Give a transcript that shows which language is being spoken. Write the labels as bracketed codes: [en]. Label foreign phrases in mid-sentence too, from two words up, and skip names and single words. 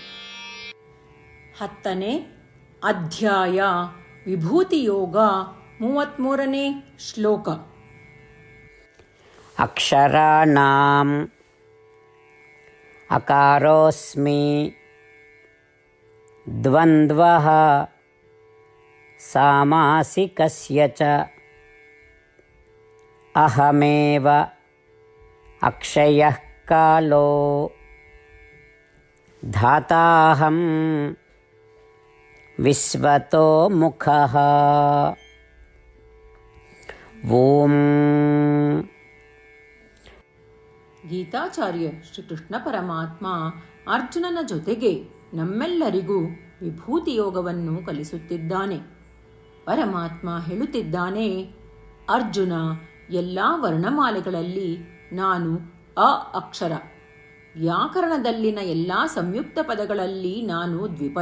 [kn] 10ನೇ ಅಧ್ಯಾಯ ವಿಭೂತಿ ಯೋಗ 33ನೇ ಶ್ಲೋಕ. [sa] ಅಕ್ಷರಾಣಾಂ ಅಕಾರೋಸ್ಮಿ ದ್ವಂದ್ವಃ ಸಾಮಾಸಿಕಸ್ಯ ಚ ಅಹಮೇವ ಅಕ್ಷಯಃ ಕಾಲೋ ಧಾತಾಹಂ ವಿಶ್ವತೋ ಮುಖಃ. ಓಂ. [kn] ಗೀತಾಚಾರ್ಯ ಶ್ರೀಕೃಷ್ಣ ಪರಮಾತ್ಮ ಅರ್ಜುನನ ಜೊತೆಗೆ ನಮ್ಮೆಲ್ಲರಿಗೂ ವಿಭೂತಿ ಯೋಗವನ್ನು ಕಲಿಸುತ್ತಿದ್ದಾನೆ. ಪರಮಾತ್ಮ ಹೇಳುತ್ತಿದ್ದಾನೆ, ಅರ್ಜುನ, ಎಲ್ಲ ವರ್ಣಮಾಲೆಗಳಲ್ಲಿ ನಾನು ಅ ಅಕ್ಷರ, ವ್ಯಾಕರಣದಲ್ಲಿನ ಎಲ್ಲ ಸಂಯುಕ್ತ ಪದಗಳಲ್ಲಿ ನಾನು ದ್ವಿಪದ.